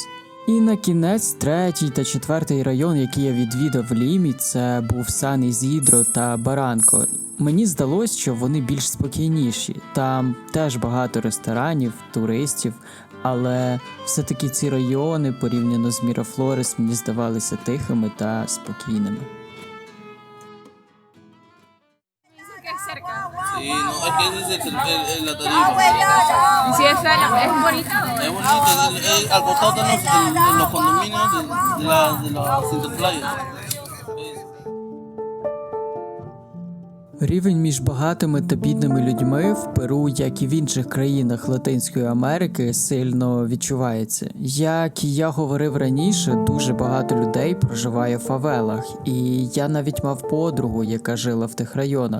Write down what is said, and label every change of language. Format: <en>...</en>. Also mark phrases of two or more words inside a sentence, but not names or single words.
<uk>І на кінець, 3-й та 4-й район, який я відвідав в Лімі, це був Сан-Ізідро та Баранко. Мені здалось, що вони більш спокійніші. Там теж багато ресторанів, туристів, але все-таки ці райони, порівняно з Мірафлорес, мені здавалися тихими та спокійними.</uk> <es>Sí, no, es que ese es la tarifa. Sí, es bonito. Es bonito, al costado están los condominios de la Center Playa.</es> <uk>Рівень між багатими та бідними людьми в Перу, як і в інших країнах Латинської Америки, сильно відчувається. Як я говорив раніше, дуже багато людей проживає в фавелах, і я навіть мав подругу, яка жила в тих районах.</uk>